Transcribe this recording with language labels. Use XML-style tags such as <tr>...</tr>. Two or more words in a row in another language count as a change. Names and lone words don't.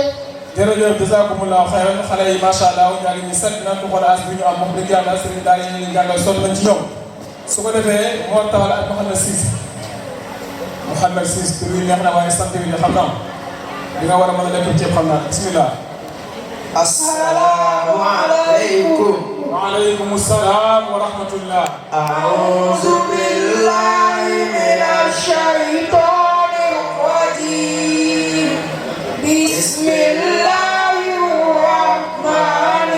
<wo>jërëjëf</wo> <ar>جزاكم الله خيرا</ar> <wo>xale yi</wo> <ar>ما شاء الله</ar> <wo>ñaa ngi ñu set na ko xool as bi ñu am wax dëgg yàlla sëriñ daal yi ñu jàngal sonn nañ ci ñoom su ko defee moo tawal ak Mouhamed Ciss tur yi neex na waaye sant bi xam naa di nga war a mën a lekk ceeb xam naa bismillah</wo> <ar>السلام عليكم وعليكم السلام ورحمة الله أعوذ بالله من الشيطان الرجيم بسم الله الرحمن</ar>